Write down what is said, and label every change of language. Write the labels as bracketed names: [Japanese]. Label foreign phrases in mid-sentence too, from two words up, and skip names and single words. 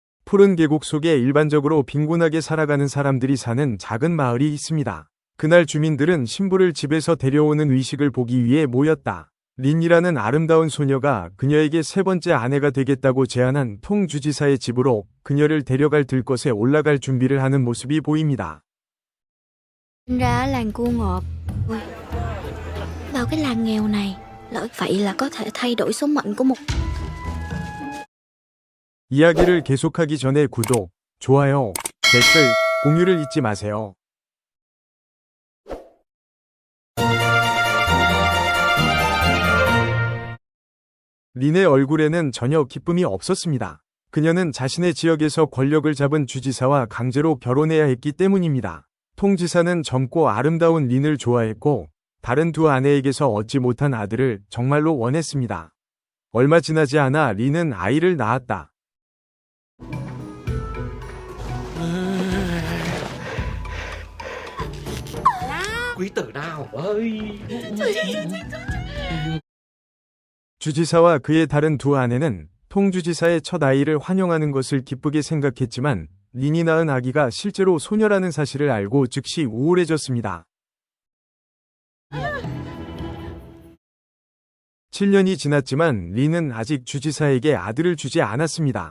[Korean] 푸른 계곡 속에 일반적으로 빈곤하게 살아가는 사람들이 사는 작은 마을이 있습니다. 그날 주민들은 신부를 집에서 데려오는 의식을 보기 위해 모였다. 린이라는 아름다운 소녀가 그녀에게 세 번째 아내가 되겠다고 제안한 통 주지사의 집으로 그녀를 데려갈 들것에 올라갈 준비를 하는 모습이 보입니다. [Vietnamese] Sinh ra ở làng cua ngọt. Ui, vào cái làng nghèo này, lỡ vậy là có thể thay đổi số mệnh của một. [Korean] 이야기를 계속하기 전에 구독, 좋아요, 댓글, 공유를 잊지 마세요. 린의 얼굴에는 전혀 기쁨이 없었습니다. 그녀는 자신의 지역에서 권력을 잡은 주지사와 강제로 결혼해야 했기 때문입니다. 통지사는 젊고 아름다운 린을 좋아했고 다른 두 아내에게서 얻지 못한 아들을 정말로 원했습니다. 얼마 지나지 않아 린은 아이를 낳았다. [Vietnamese] Quý tử nào ơi. [Korean] 주지사와 그의 다른 두 아내는 통주지사의 첫 아이를 환영하는 것을 기쁘게 생각했지만 린이 낳은 아기가 실제로 소녀라는 사실을 알고 즉시 우울해졌습니다. 7년이 지났지만 린은 아직 주지사에게 아들을 주지 않았습니다.